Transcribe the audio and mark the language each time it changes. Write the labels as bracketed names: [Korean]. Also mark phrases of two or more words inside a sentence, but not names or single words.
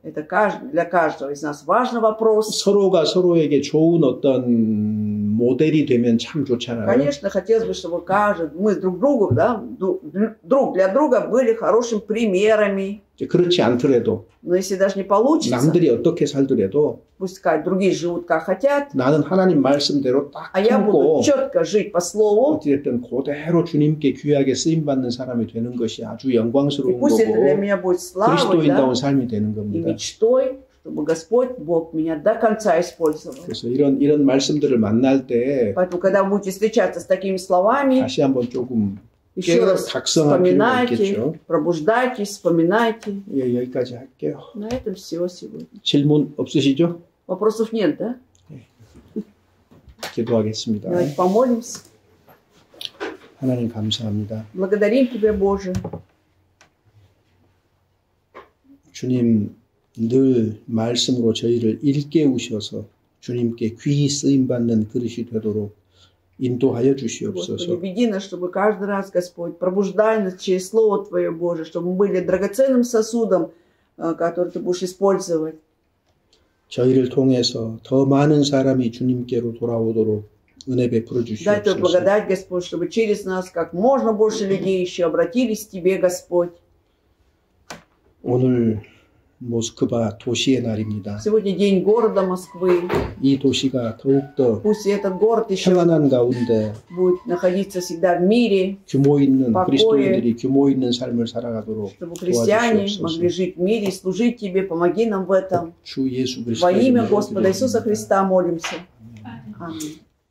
[Russian] Это для каждого из нас важный вопрос. [Korean] 서로가 서로에게 좋은 어떤 모델이 되면 참 좋잖아요. [Russian] Конечно, хотелось бы, чтобы мы друг другу, да, друг для друга были хорошими примерами. [Korean] 그렇지 않더라도 [Russian] Но если даже не получится, [Korean] 남들이 어떻게 살더라도 [Russian] пускай другие живут как хотят, [Korean] 나는 하나님 말씀대로 딱 [Russian] а я [Korean] 참고 [Russian] буду четко жить по слову. [Korean] 어찌됐든 그대로 주님께 귀하게 쓰임받는 사람이 되는 것이 아주 [Russian] И [Korean] 영광스러운 [Russian] пусть это для [Korean] 거고 [Russian] меня будет славой, [Korean] 그리스도인다운 [Russian] да, [Korean] 삶이 되는 [Russian] и [Korean] 겁니다. [Russian] мечтой, чтобы Господь, Бог меня до конца использовал. [Korean] 그래서 이런 말씀들을 만날 때 [Russian] Поэтому, когда вы будете встречаться с такими словами, [Korean] 다시 한번 조금 [Russian] еще раз [Korean] 각성할 필요가 [Russian] вспоминайте, [Korean] 있겠죠. [Russian] пробуждайтесь, вспоминайте. [Korean] 예, 여기까지 할게요. [Russian] На этом все сегодня. [Korean] 질문 없으시죠? [Russian] Вопросов нет, да? [Korean] 기도하겠습니다. [Russian] Давайте помолимся. [Korean] 하나님 감사합니다. [Russian] Благодарим Тебя, Боже. [Korean] 주님 늘 말씀으로 저희를 일깨우셔서 주님께 귀히 쓰임받는 그릇이 되도록 인도하여 [Russian] Господи, [Korean] 주시옵소서. [Russian] веди нас, чтобы каждый раз, Господь, пробуждай нас через Слово Твое, Боже, чтобы мы были драгоценным сосудом, который Ты будешь использовать. [Korean] 저희를 통해서 더 많은 사람이 주님께로 돌아오도록 은혜 베풀어 [Russian] Дай Твою [Korean] 주시옵소서. [Russian] благодать, Господь, чтобы через нас как можно больше людей еще обратились к Тебе, Господь. [Korean] 오늘 모스크바 도시의 날입니다. [Russian] Сегодня день города Москвы. [Korean] 이 도시가 더욱더 [Russian] Пусть этот город еще [Korean] 평안한 가운데 [Russian] будет находиться всегда в мире, [Korean] 규모 있는 [Russian] покое. [Korean] 그리스도인들이 규모 있는 삶을 살아가도록 [Russian] чтобы христиане [Korean] 도와주시옵소서. [Russian] могли жить в мире и служить Тебе. Помоги нам в этом. [Korean] 주 예수 [Russian] Во имя [Korean] 그리스도의 [Russian] Господа Иисуса Христа молимся. Аминь.